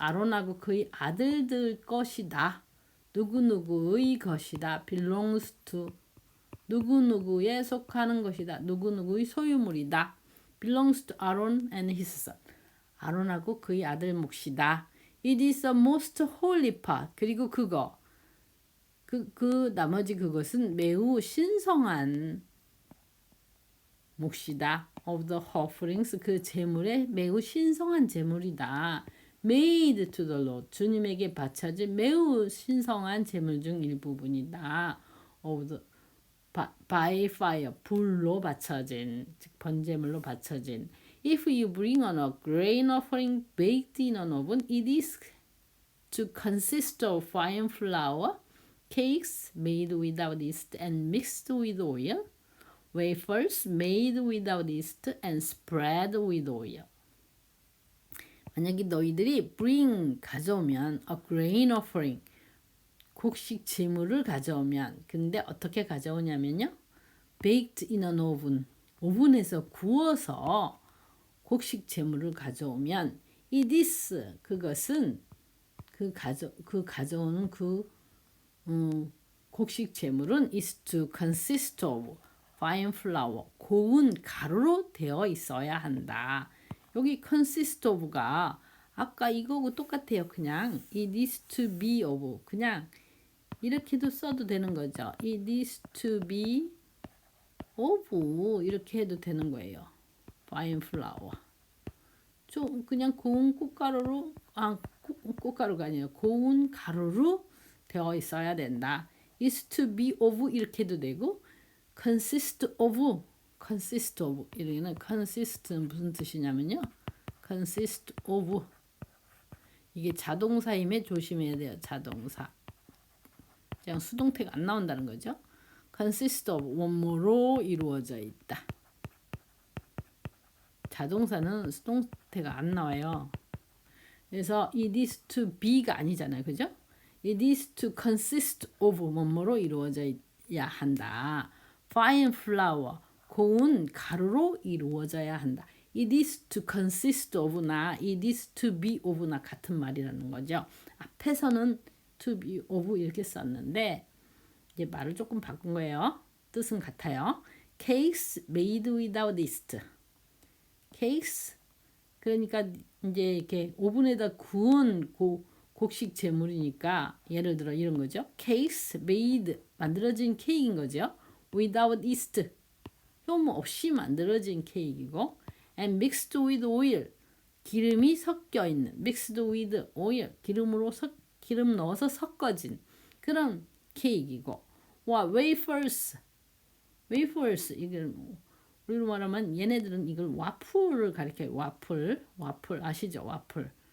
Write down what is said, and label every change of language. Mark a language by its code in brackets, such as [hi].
[ko] 아론하고 그의 아들들 것이다. 누구누구의 것이다. [en] belongs to, [ko] 누구누구에 속하는 것이다. 누구누구의 소유물이다. [en] belongs to Aaron and his son. [ko] 아론하고 그의 아들 몫이다. [en] It is the most holy part. [ko] 그리고 그거, 나머지 그것은 매우 신성한 몫이다. [en] of the offerings, [ko] 그 제물의 매우 신성한 제물이다. [en] made to the Lord, [ko] 주님에게 바쳐진 매우 신성한 제물 중 일부분이다. [en] of the, by fire, [ko] 불로 바쳐진, 즉 번제물로 바쳐진. [en] If you bring on a grain offering baked in an oven, it is to consist of fine flour, cakes made without yeast and mixed with oil, wafers made without yeast and spread with oil. [ko] 만약에 너희들이 [en] bring [ko] 가져오면 [en] a grain offering [ko] 곡식 제물을 가져오면 근데 어떻게 가져오냐면요. [en] baked in an oven [ko] 오븐에서 구워서 곡식 제물을 가져오면 [en] it is [ko] 그것은 그 가져오는 곡식 제물은 [en] is to consist of fine flour [ko] 고운 가루로 되어 있어야 한다. 여기 consist of가 아까 이거하고 똑같아요. 그냥 [en] it is to be of [ko] 그냥 이렇게도 써도 되는 거죠. [en] it is to be of [ko] 이렇게 해도 되는 거예요. [en] fine flour [ko] 좀 그냥 고운 꽃가루로 꽃가루가 아니에요. 고운 가루로 되어 있어야 된다. [en] is to be of [ko] 이렇게 해도 되고 consist of 이러면 consist는 무슨 뜻이냐면요. consist of 이게 자동사임에 조심해야 돼요. 자동사 그냥 수동태가 안 나온다는 거죠. consist of 원모로 이루어져 있다. 자동사는 수동태가 안 나와요. 그래서 [en] it is to be [ko] 가 아니잖아요. 그죠? [en] it is to consist of [ko] 뭐뭐로 이루어져야 한다. [en] fine flour [ko] 고운 가루로 이루어져야 한다. [en] it is to consist of [ko] 나 [en] it is to be of [ko] 나 같은 말이라는 거죠. 앞에서는 [en] to be of [ko] 이렇게 썼는데 이제 말을 조금 바꾼 거예요. 뜻은 같아요. [en] cakes made without yeast. [ko] cakes 그러니까 이제 이렇게 오븐에다 구운 곡식 제물이니까 예를 들어 이런 거죠. [en] cakes made [ko] 만들어진 케이크인 거죠. [en] without yeast [ko] 효모 없이 만들어진 케이크이고 [en] and mixed with oil [ko] 기름이 섞여 있는 [en] mixed with oil [ko] 기름 넣어서 섞어진 그런 케이크이고 와 wafers 이걸 우리로 말하면 얘네들은 이걸 와플을 가리켜요. 와플 아시죠? 와플.